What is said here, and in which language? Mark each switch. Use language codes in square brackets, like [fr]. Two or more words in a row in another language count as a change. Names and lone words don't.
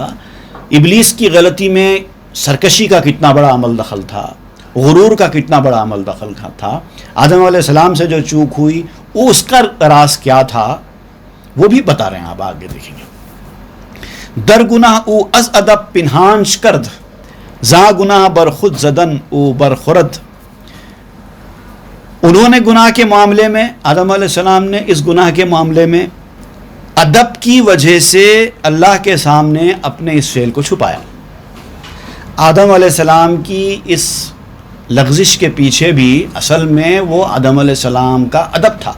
[ur] ابلیس کی غلطی میں سرکشی کا کتنا بڑا عمل دخل تھا، غرور کا کتنا بڑا عمل دخل تھا، آدم علیہ السلام سے جو چوک ہوئی وہ اس کا راز کیا تھا، وہ بھی بتا رہے ہیں، آپ آگے دیکھیں گے۔ [fa] در گناہ او از ادب پنہانش کرد، زاں گناہ بر خود زدن او بر خورد۔ [ur] انہوں نے گناہ کے معاملے میں، آدم علیہ السلام نے اس گناہ کے معاملے میں ادب کی وجہ سے اللہ کے سامنے اپنے اس فعل کو چھپایا۔ آدم علیہ السلام کی اس لغزش کے پیچھے بھی اصل میں وہ آدم علیہ السلام کا ادب تھا۔